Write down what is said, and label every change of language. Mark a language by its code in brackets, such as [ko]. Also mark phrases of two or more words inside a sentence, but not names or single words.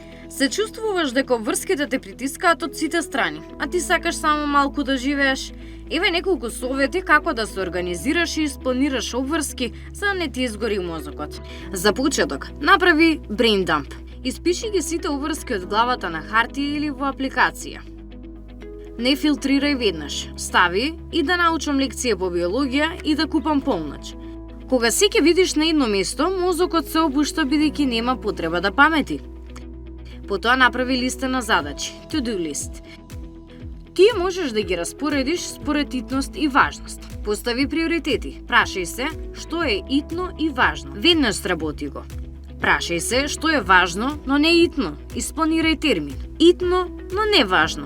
[mk] Се чувствуваш дека врските те притискаат од сите страни, а ти сакаш само малку да живееш? Еве неколку совети како да се организираш и испланираш обврски за да не ти изгори мозокот. За почеток, направи [en] brain dump. [mk] Испиши ги сите обврски од главата на хартија или во апликација. Не филтрирај веднаш, стави и да научам лекција по биологија и да купам полноќ. Кога си ќе видиш на едно место, мозокот се опушта бидејќи нема потреба да памети. Потоа направи листа на задачи, [en] to-do list. [mk] Тие можеш да ги распоредиш според итност и важност. Постави приоритети. Прашај се што е итно и важно. Веднаш сработи го. Прашај се што е важно, но не итно. Испланирај термин. Итно, но не важно.